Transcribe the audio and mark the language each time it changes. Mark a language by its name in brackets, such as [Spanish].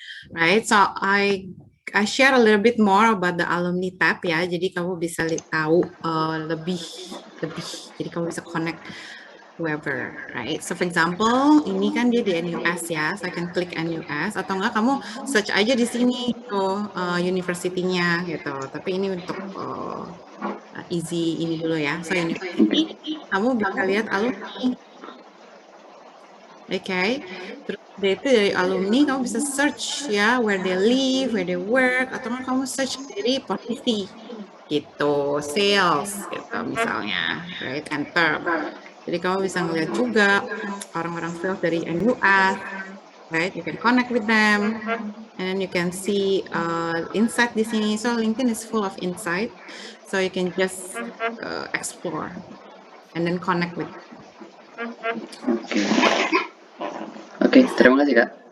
[English] Right? So I share a little bit more about the alumni tab ya. [Indonesian] Jadi kamu bisa tahu lebih. Jadi kamu bisa [English] connect whoever, right? So for example, [Indonesian] ini kan dia di NUS ya, [English] so I can [Indonesian] klik NUS, atau enggak kamu search aja di sini tuh university-nya gitu. Tapi ini untuk easy ini dulu ya. So university, kamu bisa lihat alumni. Okay, terus dari alumni kamu bisa search ya, [English] where they live, where they work, [Indonesian] atau enggak kamu search dari posisi gitu, sales gitu misalnya, right? Enter. Jadi kamu bisa ngeliat juga orang-orang sales dari NUS, right? [English] You can connect with them, and then you can see insight [Indonesian] di sini. [English] So LinkedIn is full of insight, so you can just explore and then connect with. [Indonesian] Oke, terima kasih Kak.